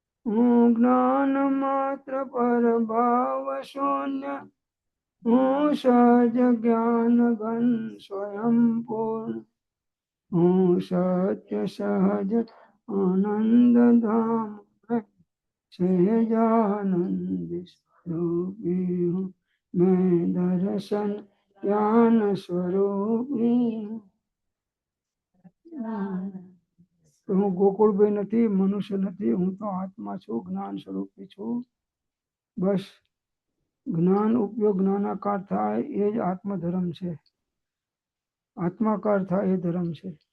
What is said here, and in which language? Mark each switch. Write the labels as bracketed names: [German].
[Gujarati] હું જ્ઞાન માત્ર પર ભાવ શૂન્ય. હું સહજ જ્ઞાન ઘન સ્વયં પૂર્ણ. હું સત્ય સહજ આનંદ ધામ સહજાનંદ સ્વરૂપી હું. [Hindi] मैं दर्शन ज्ञान स्वरूपी हूँ. [Gujarati] તો હું ગોકુળભાઈ નથી, મનુષ્ય નથી, હું તો આત્મા છું, જ્ઞાન સ્વરૂપી છું. બસ જ્ઞાન ઉપયોગ જ્ઞાનાકાર થાય એ જ આત્મધર્મ છે. આત્માકાર થાય એ ધર્મ છે.